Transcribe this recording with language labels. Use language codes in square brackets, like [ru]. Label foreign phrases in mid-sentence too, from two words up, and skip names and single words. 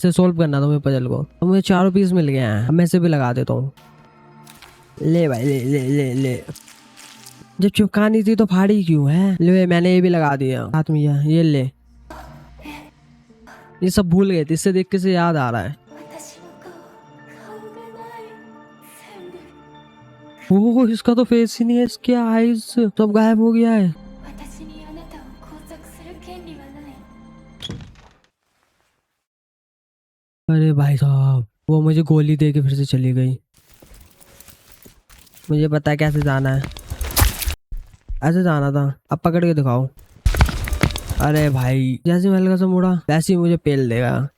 [hi] इसे सोल्व करना था मुझे पजल को, तो मुझे चारों पीस मिल गए हैं। अब मैं इसे भी लगा देता हूँ। ले भाई ले ले ले ले। जब चिपकानी थी तो फाड़ी क्यों है? ले मैंने ये भी लगा दिया हाथ में, ये ले। ये सब भूल गए थे, इससे देख के से याद आ रहा है। [ja] 私の顔、顔がない。全部。 [hi] ओह इसका तो फेस ही नहीं है, इसके आईज सब गायब हो गया है। [ja] 私にあなたを拘束する権利はない。 [hi] अरे भाई साहब वो मुझे गोली दे के फिर से चली गई। मुझे पता है कैसे जाना है, ऐसे जाना था। अब पकड़ के दिखाओ। अरे भाई जैसे मैं हल्का सा मुड़ा वैसे ही मुझे पेल देगा।